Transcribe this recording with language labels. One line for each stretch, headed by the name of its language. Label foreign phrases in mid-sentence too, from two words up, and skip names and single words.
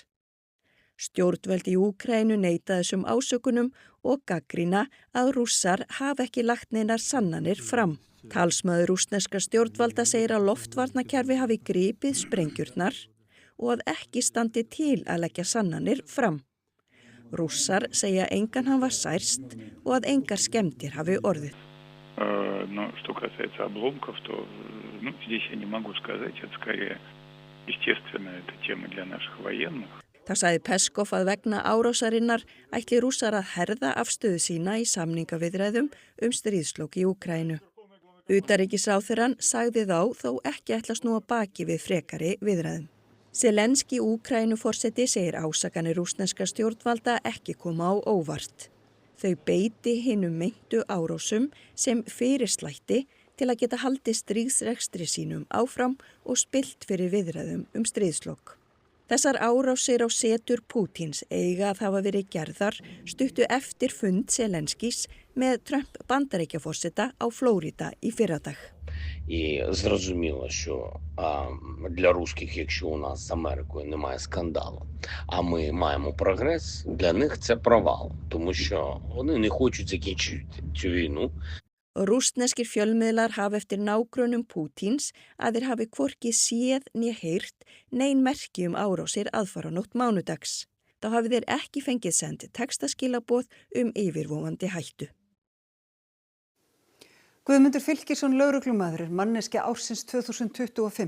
Icelandic: Stjórnvöld í Úkraínu neita þessum ásökunum og gagnrýna að Rússar hafa ekki lagt neinar sannanir fram. Talsmaður rússneskra stjórnvalda segir að loftvarnakerfi hafi gripið sprengjurnar og að ekki standi til að leggja sannanir fram. Rússar segja engan hafa særst og að engar skemmdir hafi orðið.
Russian: Но что касается обломков, то здесь я не могу сказать, это скорее естественно, это тема для наших военных.
Icelandic: Það sagði Peskov að vegna árásarinnar ætli Rússar að herða afstöðu sína í samningaviðræðum stríðslok í Úkraínu. Utanríkisráðherrann sagði þó ekki ætla snúa baki við frekari viðræðum. Zelenski Úkraínuforseti segir ásakanir rússneskra stjórnvalda ekki koma á óvart. Þau beiti hinum meintu árásum sem fyrirslætti til að geta haldið stríðsrekstri sínum áfram og spillt fyrir viðræðum stríðslok. Þessar árásir á setur Pútins eiga að hafa verið gerðar stuttu eftir fund Zelenskis með Trump Bandaríkjaforseta á Flórída í fyrradag.
Ukrainian: І зрозуміло, що для русських, якщо у нас з Америкою немає скандалу, а ми маємо прогрес, для них це провал, тому що вони не хочуть закінчити цю війну.
Icelandic: Rússneskir fjölmiðlar hafa eftir nágrönnum Pútins að þeir hafi hvorki séð né heyrt nein merki árásir aðfaranótt mánudags. Þá hafi þeir ekki fengið send textaskilaboð yfirvofandi hættu. Guðmundur Fylkisson lögreglumaður er manneskja ársins 2025.